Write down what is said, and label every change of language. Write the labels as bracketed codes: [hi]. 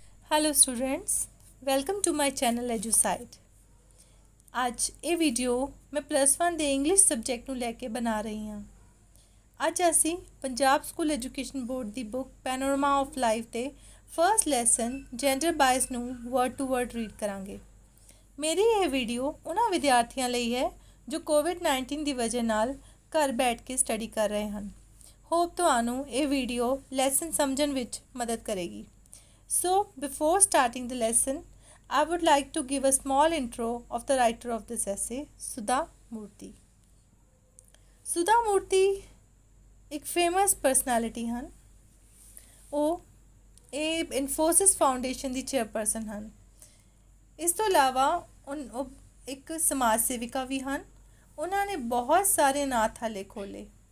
[en] Hello students, welcome to my channel Eduside. [pa] ਅੱਜ ਇਹ video ਮੈਂ +1 ਦੇ ਇੰਗਲਿਸ਼ ਸਬਜੈਕਟ ਨੂੰ ਲੈ ਕੇ ਬਣਾ ਰਹੀ ਹਾਂ। ਅੱਜ ਅਸੀਂ Punjab school education board ਦੀ book panorama of life ਦੇ ਫਰਸਟ ਲੈਸਨ ਜੈਂਡਰ ਬਾਇਸ ਨੂੰ ਵਰਡ ਟੂ ਵਰਡ ਰੀਡ ਕਰਾਂਗੇ। ਮੇਰੀ ਇਹ ਵੀਡੀਓ ਉਹਨਾਂ ਵਿਦਿਆਰਥੀਆਂ ਲਈ ਹੈ ਜੋ ਕੋਵਿਡ-19 ਦੀ ਵਜ੍ਹਾ ਨਾਲ ਘਰ ਬੈਠ ਕੇ ਸਟੱਡੀ ਕਰ ਰਹੇ ਹਨ। ਹੋਪ ਤੁਹਾਨੂੰ ਇਹ ਵੀਡੀਓ ਲੈਸਨ ਸਮਝਣ ਵਿੱਚ ਮਦਦ ਕਰੇਗੀ। [en] So, before starting the lesson, I would like to give a small intro of the writer of this essay, Sudha Murthy. [pa] Sudha Murthy ਇੱਕ ਫੇਮਸ ਪਰਸਨੈਲਿਟੀ ਹਨ। ਉਹ ਇਨਫੋਸਿਸ ਫਾਊਂਡੇਸ਼ਨ ਦੀ ਚੇਅਰਪਰਸਨ ਹਨ। ਇਸ ਤੋਂ ਇਲਾਵਾ ਉਹ ਇੱਕ ਸਮਾਜ ਸੇਵਿਕਾ ਵੀ ਹਨ। ਉਹਨਾਂ ਨੇ ਬਹੁਤ ਸਾਰੇ ਅਨਾਥਾਲय ਖੋਲ੍ਹੇ।